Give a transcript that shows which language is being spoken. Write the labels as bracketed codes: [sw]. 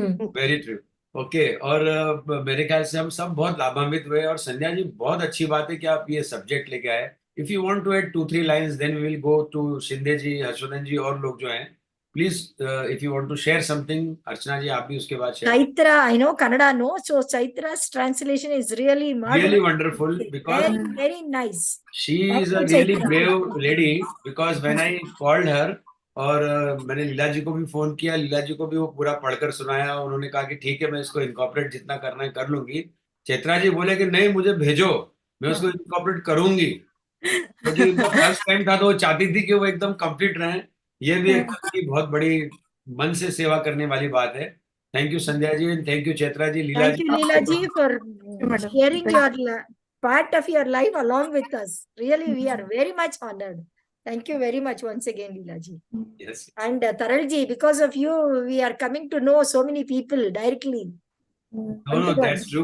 [en] Very true. Okay. [hi] और मेरे ख्याल से हम सब बहुत लाभान्वित हुए. और संध्या जी, बहुत अच्छी बात है कि आप ये सब्जेक्ट लेके आए. [en] If you want to add 2-3 lines then we will go to Shinde ji, Harshvardhan ji और लोग जो हैं. Please if you want to share something, Archana ji [hi] आप भी उसके बाद share. [en] Chaitra, I know Kannada, no? So Chaitra's translation is really marvelous. Really wonderful, because very, very nice. she is a really brave lady. Because when I called her, [hi] और मैंने लीला जी को भी phone किया, लीला जी को भी वो पूरा पढ़कर सुनाया. उन्होंने कहा कि ठीक है, मैं इसको इनकॉर्पोरेट जितना करना है कर लूंगी. चैत्रा जी बोले कि नहीं, मुझे भेजो, मैं उसको इनकॉर्पोरेट करूंगी. क्योंकि उनका फर्स्ट टाइम था तो वो चाहती थी कि वो एकदम कंप्लीट रहे. ये भी एक बहुत बड़ी मन से सेवा करने वाली बात है. [en] thank you Sandhya ji, and thank you Chaitra ji, Leela Thank [hi] ji. [en] you, Leela ji, for sharing your part of your life along with us. Really, we are very much honored. Thank you very much once again, Leela ji. Yes. And Taral ji, because of you, we are coming to know so many people directly. No, that's true.